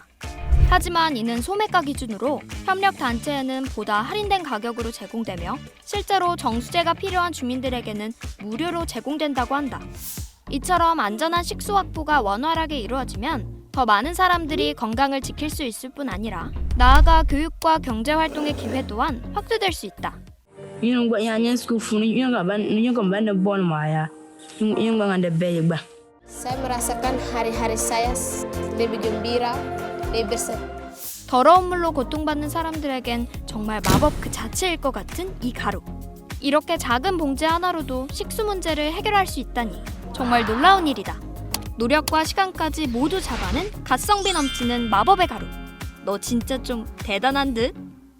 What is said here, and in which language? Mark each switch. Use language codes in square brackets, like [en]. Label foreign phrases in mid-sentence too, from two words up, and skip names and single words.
[ko] 하지만 이는 소매가 기준으로 협력 단체에는 보다 할인된 가격으로 제공되며 실제로 정수제가 필요한 주민들에게는 무료로 제공된다고 한다. 이처럼 안전한 식수 확보가 원활하게 이루어지면 더 많은 사람들이 건강을 지킬 수 있을 뿐 아니라 나아가 교육과 경제 활동의 기회 또한 확대될 수 있다. [id] Saya merasakan hari-hari saya lebih gembira, lebih bersih. [ko] 더러운 물로 고통받는 사람들에겐 정말 마법 그 자체일 것 같은 이 가루. 이렇게 작은 봉지 하나로도 식수 문제를 해결할 수 있다니 정말 놀라운 일이다. 노력과 시간까지 모두 잡아낸 가성비 넘치는 마법의 가루. 너 진짜 좀 대단한 듯?